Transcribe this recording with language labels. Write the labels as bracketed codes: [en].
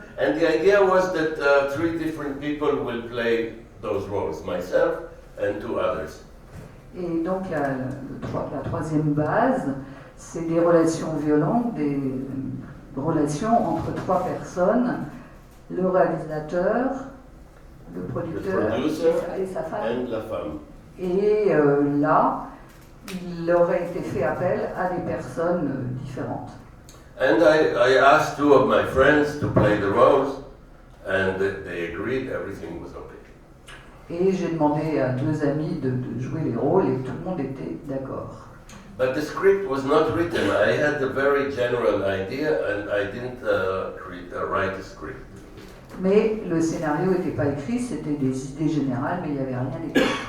[en] And the idea was that 3 different people will play those roles, myself and 2 others. [fr] Et donc la troisième base, c'est des relations violentes, des relations entre 3 personnes, le réalisateur, le producteur et sa femme. [en] And [fr] la femme. Et là, il aurait été fait appel à des personnes différentes. [en] And I asked 2 of my friends to play the roles, and they agreed, everything was okay. [fr] Et j'ai demandé à 2 amis de jouer les rôles et tout le monde était d'accord. [en] But the script was not written. I had a very general idea, and I didn't write a script. [fr] Mais le scénario n'était pas écrit, c'était des idées générales, mais il n'y avait rien écrit.